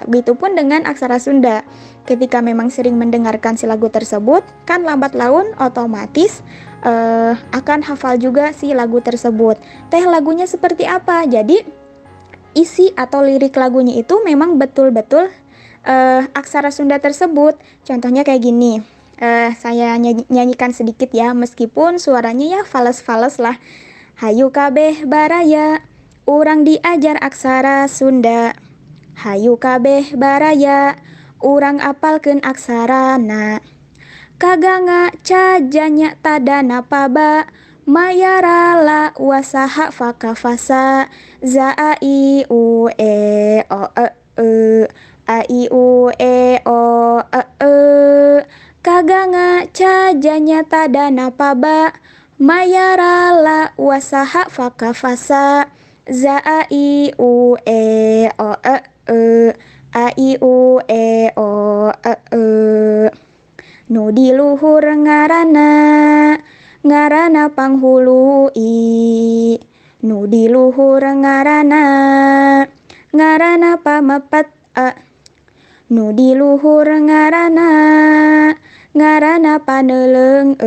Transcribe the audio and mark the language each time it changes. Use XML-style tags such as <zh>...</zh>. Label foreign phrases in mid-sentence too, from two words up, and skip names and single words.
<id>Begitupun dengan aksara Sunda. Ketika memang sering mendengarkan si lagu tersebut, kan lambat laun otomatis akan hafal juga si lagu tersebut. Lagunya seperti apa? Jadi isi atau lirik lagunya itu memang betul-betul aksara Sunda tersebut. Contohnya kayak gini. Saya nyanyikan sedikit ya, meskipun suaranya ya fales-fales lah.</id> <su>Hayu kabeh baraya, urang diajar aksara Sunda. Hayu kabeh baraya, urang apalkeun aksarana. Kaganga cajanya tadana paba, mayarala wasaha fakafasa, za a i u e o e a i u e o e. Kaganga cajanya tadana paba, mayarala wasaha fakafasa, za a i u e o e a i u e o e. Nu di luhur ngarana panghului, nu di luhur ngarana pamapat a. Nu di luhur ngarana paneuleng e.</su>